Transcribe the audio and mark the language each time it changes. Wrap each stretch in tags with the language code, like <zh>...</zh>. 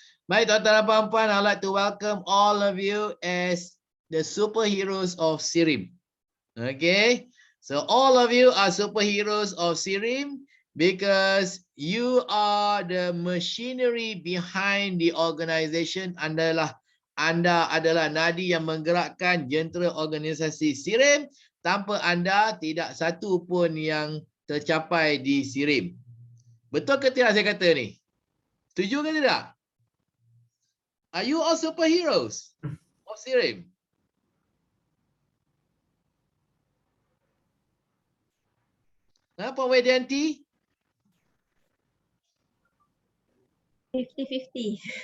<ms>Baik, tuan-tuan dan puan-puan,</ms> <en>I'd like to welcome all of you as the superheroes of Sirim. Okay, so all of you are superheroes of Sirim because you are the machinery behind the organization.</en> <ms>Anda adalah nadi yang menggerakkan jentera organisasi Sirim. Tanpa anda, tidak satu pun yang tercapai di Sirim. Betul ke tidak saya kata ni? Setuju ke tidak?</ms> <en>Are you all superheroes of Sirim?</en> <ms>Puan Wedianti? 50-50.</ms>